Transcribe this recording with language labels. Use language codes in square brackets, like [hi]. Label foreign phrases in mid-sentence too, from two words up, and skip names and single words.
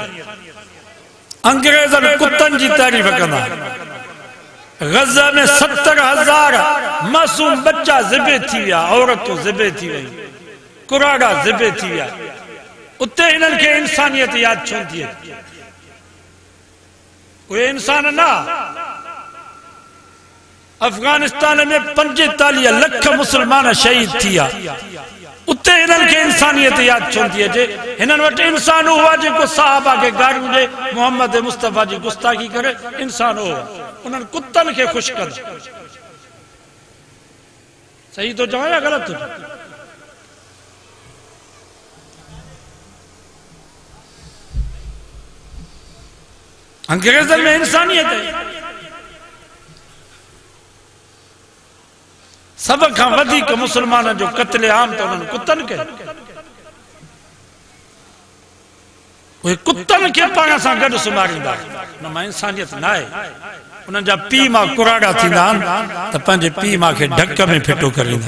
[sd] अंग्रेज़नि कुत्तनि जी तारीफ़ कंदा। गज़ा में 70,000 मासूम बच्चा ज़िबे थी विया, औरतूं ज़िबे थी वयूं, कुराड़ा ज़िबे थी विया। उते इन्हनि खे इंसानियत यादि छो थी? कोई इंसान ना। अफगानिस्तान में 45 लख मुसलमान शहीद थिया, उते इन्हनि खे इंसानियत याद चवंदी अचे। हिननि वटि इंसान हुआ जेको साहबा खे गारियूं ॾे, मोहम्मद मुस्तफ़ा जी गुस्ताखी करे, इंसान हुआ। उन्हनि कुतनि खे ख़ुशि कंदा। सही तो चवां या ग़लति? अंग्रेज़नि में इंसानियत है। सब खां वधीक मुसलमाननि जो क़त्ल आम तो उन्हनि कुतनि खे। उहे कुतनि खे पाण सां गॾु सुम्हारींदा। उन मां इंसानियत न आहे। उन्हनि जा पीउ मां कुराड़ा थींदा आहिनि त पंहिंजे पीउ मां खे ढक में फिटो करींदा।